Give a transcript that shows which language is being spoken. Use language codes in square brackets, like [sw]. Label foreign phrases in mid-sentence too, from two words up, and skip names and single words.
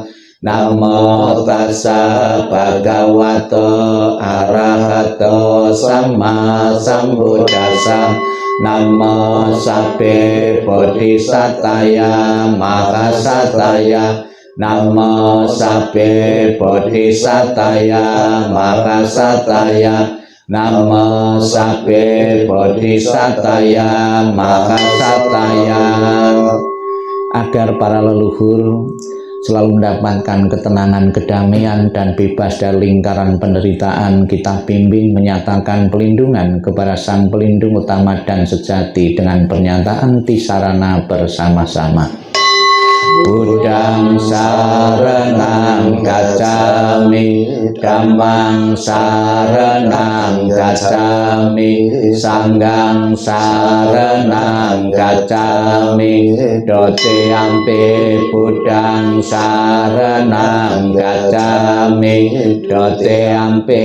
[pi] Namo Tassa Bhagavato Arahato Sama Sambuddhassa, Namo Sabbe Bodhisattaya Mahasataya, Namo Sabbe Bodhisattaya Mahasataya, Namo Sabbe Bodhisattaya Mahasataya. [id] Agar para leluhur selalu mendapatkan ketenangan, kedamaian, dan bebas dari lingkaran penderitaan, kita bimbing menyatakan pelindungan kepada Sang Pelindung Utama dan Sejati dengan pernyataan tisarana bersama-sama. [pi] Buddhang saranang gacchami, Dhammang saranang gacchami, Sanghang saranang gacchami, Dotiyampi Buddhang saranang gacchami, Dotiyampi